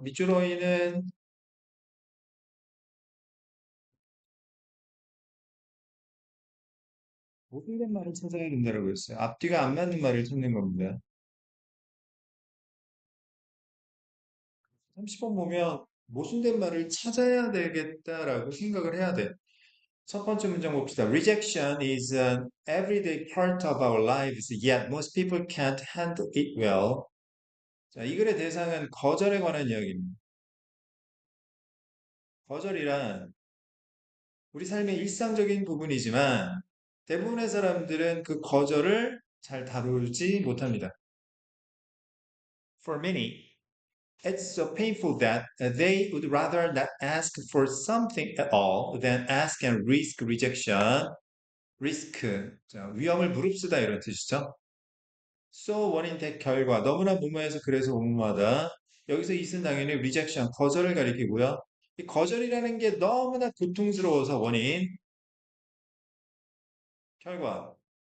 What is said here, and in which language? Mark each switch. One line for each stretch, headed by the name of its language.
Korean: 밑줄어이는 모순된 말을 찾아야 된다고 했어요. 앞뒤가 안 맞는 말을 찾는 겁니다. 30번 보면 모순된 말을 찾아야 되겠다라고 생각을 해야 돼. 첫 번째 문장 봅시다.
English: Rejection is an everyday part of our lives, yet most people can't handle it well.
Korean: 자, 이 글의 대상은 거절에 관한 이야기입니다. 거절이란 우리 삶의 일상적인 부분이지만 대부분의 사람들은 그 거절을 잘 다루지 못합니다.
English: For many, it's so painful that they would rather not ask for something at all than ask and risk rejection.
Korean: risk, 자, 위험을 무릅쓰다 이런 뜻이죠. So 원인 대 결과, 너무나 무모해서 그래서 무모하다. 여기서 이은 당연히 rejection, 거절을 가리키고요. 이 거절이라는 게 너무나 고통스러워서 원인, 결과.